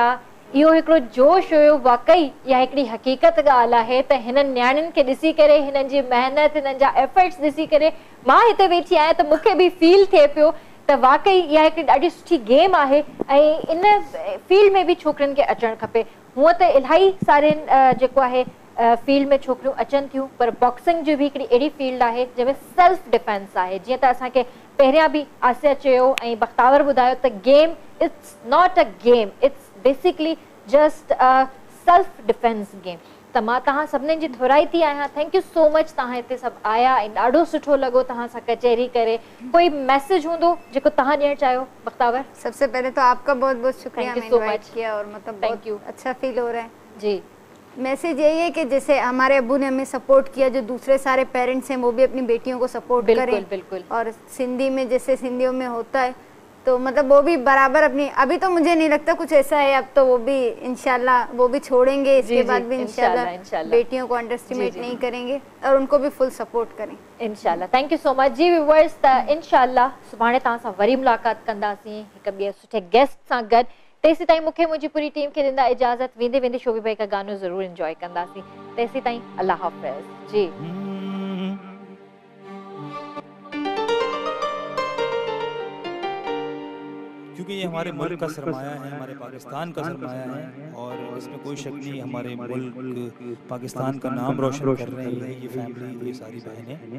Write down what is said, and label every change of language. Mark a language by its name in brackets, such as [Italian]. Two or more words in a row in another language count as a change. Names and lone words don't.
[Sindhi] इहो हिकिड़ो जोश हुयो, वाकई इहा हिकिड़ी हक़ीक़त ॻाल्हि आहे त हिननि न्याणियुनि खे ॾिसी करे, हिननि जी महिनत, हिननि जा एफर्ट्स ॾिसी करे मां हिते वेठी आहियां त मूंखे बि फील थिए पियो त वाकई इहा हिकिड़ी ॾाढी सुठी गेम आहे ऐं इन फील्ड में बि छोकिरियुनि खे अचणु खपे। हूअं त इलाही सारे जेको आहे फील्ड में छोकिरियूं अचनि थियूं, पर बॉक्सिंग जो बि हिकिड़ी अहिड़ी फील्ड आहे जंहिंमें [English] self defense [Sindhi] आहे। जीअं त असांखे पहिरियां बि आसिया चयो ऐं बख़्तावर ॿुधायो त [English] game it's not a game, it's basically just a self defense game. [Sindhi] त मां तव्हां सभिनीनि जी थोराइती आहियां। [English] Thank you so much, [Sindhi] तव्हां हिते सभु आया ऐं ॾाढो सुठो लॻो तव्हां सां कचहरी करे। कोई मैसेज हूंदो जेको तव्हां ॾियणु चाहियो बख़्तावर? [Urdu] سب سے پہلے تو آپ کا بہت بہت شکریہ, [English] Thank you so much. [Urdu] کیا اور مطلب [English] Thank you. [Urdu] اچھا فیل ہو رہا ہے جی. میسج یہی ہے کہ جیسے ہمارے ابو نے ہمیں سپورٹ کیا، جو دوسرے سارے پیرنٹس ہیں وہ بھی اپنی بیٹیوں کو سپورٹ کریں. بالکل. اور سندھی میں جیسے سندھیوں میں ہوتا ہے تو مطلب وہ بھی برابر اپنی، ابھی تو مجھے نہیں لگتا کچھ ایسا ہے، اب تو وہ بھی ان شاء اللہ وہ بھی چھوڑیں گے، اس کے بعد بھی ان شاء اللہ بیٹیوں کو انڈر ایسٹیمیٹ نہیں کریں گے اور ان کو بھی [English] full support [Urdu] کریں ان شاء اللہ. [English] Thank you so much ji viewers. [Sindhi] त इंशाल्लाह सुभाणे तव्हां सां वरी मुलाक़ात कंदासीं हिकु ॿिए सुठे गेस्ट सां गॾु। तेसी ताईं मूंखे मुंहिंजी पूरी टीम खे ॾींदा इजाज़त। वेंदे वेंदे शोभी भाई का गानो ज़रूरु इंजॉय कंदासीं। तेसी ताईं अल्लाह हाफ़िज़ जी। [Urdu] کیونکہ یہ ہمارے ملک کا سرمایہ ہے، ہمارے پاکستان کا سرمایہ ہے اور اس میں کوئی شک نہیں، ہمارے ملک پاکستان کا نام روشن کر رہے ہیں یہ فیملی، یہ ساری بہنیں.